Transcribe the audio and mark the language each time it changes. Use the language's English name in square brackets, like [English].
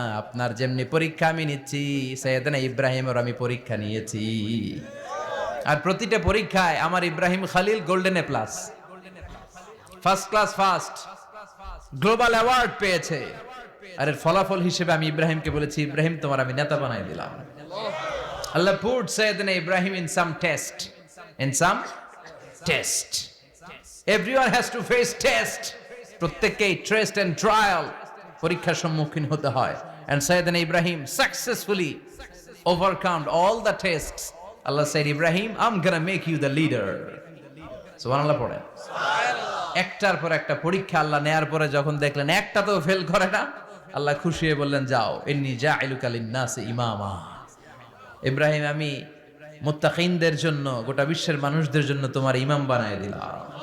[Bangla] আপনার যেমনি পরীক্ষা আমি নিচ্ছি, সাইয়েদনা ইব্রাহিমের আমি পরীক্ষা নিয়েছি। আর প্রতিটা পরীক্ষায় আমার Ibrahim Khalil golden A plus, first class first, global award পেয়েছে। আর এর ফলাফল হিসেবে আমি ইব্রাহিমকে বলেছি, ইব্রাহিম তোমার আমি নেতা বানাই দিলাম। [English] Allah put Sayyidina Ibrahim in some test, in some test. Everyone has to face test. [Bangla] প্রত্যেককেই টেস্ট এন্ড ট্রায়াল, পরীক্ষার সম্মুখীন হতে হয়। [English] And Sayyidina Ibrahim successfully overcome all the tests. Allah said, Ibrahim, I'm gonna make you the leader. [Bangla] সুবহানাল্লাহ পড়েন। একটার পর একটা পরীক্ষা আল্লাহ নেয়ার পরে যখন দেখলেন একটা তো ফেল করে না, আল্লাহ খুশি হয়ে বললেন, যাও, [Arabic] ইন্নী জাঈলুকা লিন-নাসি ইমামা। [Bangla] ইব্রাহিম, আমি মুত্তাকিনদের জন্য, গোটা বিশ্বের মানুষদের জন্য তোমার ইমাম বানায় দিলাম।